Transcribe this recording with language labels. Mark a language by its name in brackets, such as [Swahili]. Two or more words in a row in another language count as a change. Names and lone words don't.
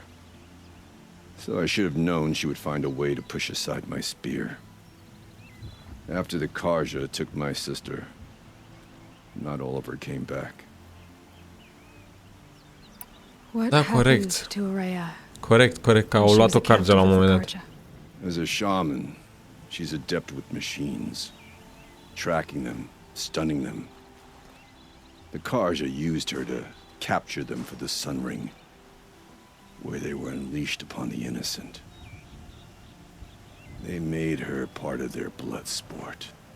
[English] So I should have known she would find a way to push aside my spear. After the Karja took my sister, not all of her came back. What [Romanian] Da, [English] happened [Romanian] corect. [English] to Araya? [Romanian] Corect, că [English] when [Romanian] au [English] she [Romanian] luat [English] was [Romanian] o [English] a [Romanian] Karja la un [English] captive of [Romanian] moment dat. [English] Karja? As a shaman, she's adept with machines. Tracking them, stunning them. The Karja used her to capture them for the Sun Ring, where they were unleashed upon the innocent. They made her part of their blood sport.